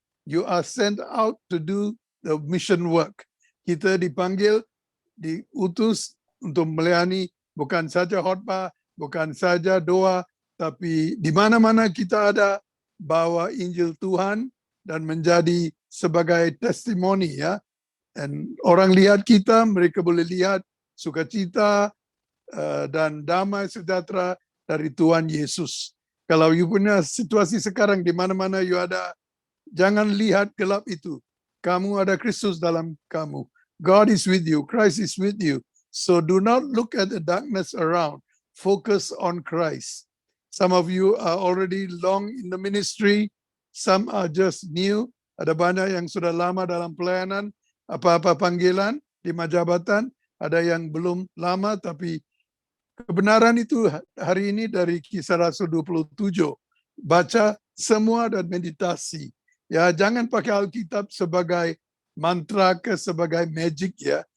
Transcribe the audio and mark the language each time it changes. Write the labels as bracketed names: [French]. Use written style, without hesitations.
[English] You are sent out to do the mission work. [Indonesian] Kita dipanggil, diutus untuk melayani bukan saja khotbah, bukan saja doa, tapi di mana-mana kita ada, bawa Injil Tuhan dan menjadi sebagai testimoni ya. Dan orang lihat kita, mereka boleh lihat sukacita dan damai sejahtera dari Tuhan Yesus. Kalau you punya situasi sekarang di mana-mana you ada, jangan lihat gelap itu. Kamu ada Kristus dalam kamu. [English] God is with you. Christ is with you. So do not look at the darkness around. Focus on Christ. Some of you are already long in the ministry. Some are just new. [Indonesian] Ada banyak yang sudah lama dalam pelayanan. Apa-apa panggilan di jabatan. Ada yang belum lama, tapi kebenaran itu hari ini dari Kisah Rasul 27. Baca semua dan meditasi. Ya, jangan pakai Alkitab sebagai mantra ke sebagai magic ya.